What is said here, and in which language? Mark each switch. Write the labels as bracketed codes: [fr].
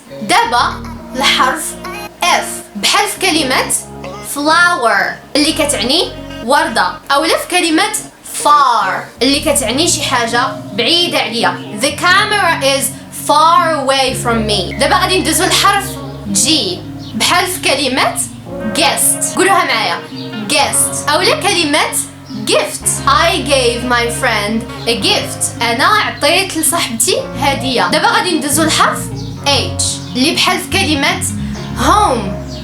[ar] دابا الحرف F بحال في كلمة flower اللي كتعني وردة، أولا في كلمة far اللي كتعني شي حاجة بعيدة عليا. [en] The camera is far away from me. [ar] دابا غادي ندوزو الحرف G بحال في كلمة guest، قولوها معايا guest، أولا كلمة gift. [en] I gave my friend a gift، [ar] أنا عطيت لصاحبتي هدية. دابا غادي ندوزو الحرف H اللي بحال في كلمة home.